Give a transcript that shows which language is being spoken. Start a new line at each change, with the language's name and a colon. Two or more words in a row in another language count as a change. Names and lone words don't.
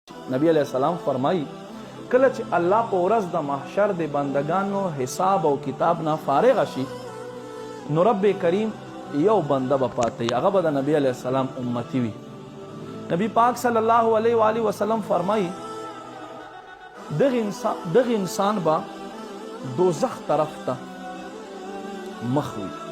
Pashto: نبي علیه السلام فرمايي کله چې الله په ورځ د محشر د بندگانو حساب او کتاب نه فارغ شي نو رب کریم یو بنده به پاتې هغه به د نبی علیہ السلام امتی وي. نبی پاک صلی الله علیه و آله وسلم فرمایي دغه انسان با دوزخ طرف ته مخ وي